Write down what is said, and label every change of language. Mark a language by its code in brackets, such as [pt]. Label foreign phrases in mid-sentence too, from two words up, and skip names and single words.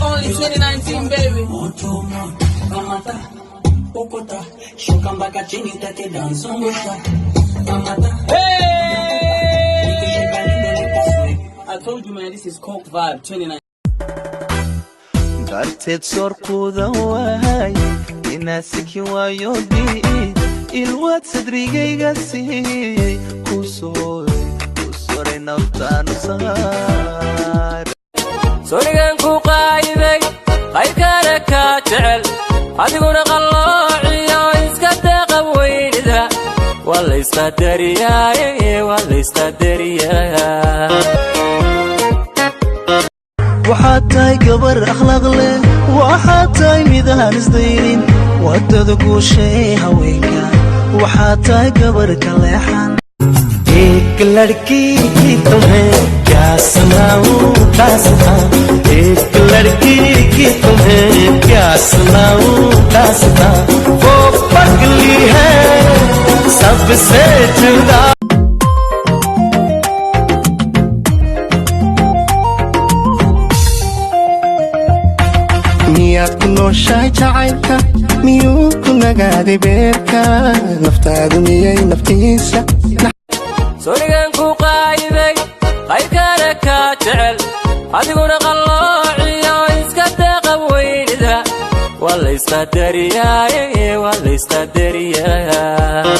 [en] only 2019, baby. Hey! I told you, man, this is Coke Vibe 29. [so] darteed soorquuda waay inaasiki waayo dhiid ilwaad sadrigayga siiyey ku soray naftaanu saar sorigan ku qaayiday qaybkana ka jecel adiguna qalloociyo iska deeqab weynida waa la iska dariyaa waxaad tahay gabar akhlaaq leh waxaad tahay midaan isdaynin wadada guushay haweenka waxaad tahay gabar ka leexan [hi] एक लड़की की तुम्हें क्या सुनाऊं दास्तां एक लड़की की तुम्हें क्या सुनाऊं दास्तां वो पगली है सबसे जुदा [so] miyaad ku nooshahay jacaylka miyuu ku nagaaday beerka naftaadu miyay naftiisa sorigan ku qaayiday qaybkana ka jecel adiguna qalloociyo iska deeqab weynida waa la iska dariyaa